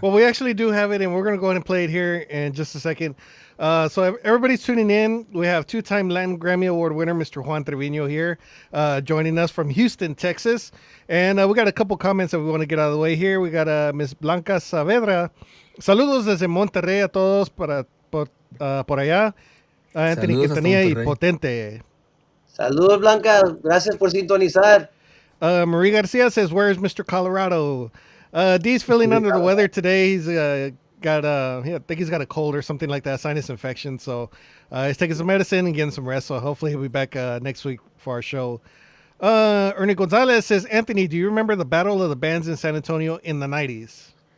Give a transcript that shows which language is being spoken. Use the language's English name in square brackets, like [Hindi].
[English] Well, we actually do have it, and we're going to go ahead and play it here in just a second. So everybody's tuning in. We have two-time Latin Grammy Award winner Mr. Juan Trevino here, joining us from Houston, Texas. And we got a couple comments that we want to get out of the way here. We got Miss Blanca Saavedra. [Spanish] Saludos desde Monterrey a todos por allá. Anthony Saludos hasta Quintanilla y Monterrey. Potente. Saludos, Blanca. Gracias por sintonizar. [English] Marie Garcia says, "Where's Mr. Colorado?" D's feeling under the weather today. He's got I think he's got a cold or something like that, sinus infection. So he's taking some medicine and getting some rest. So hopefully he'll be back next week for our show. Ernie Gonzalez says, "Anthony, do you remember the Battle of the Bands in San Antonio in the '90s?"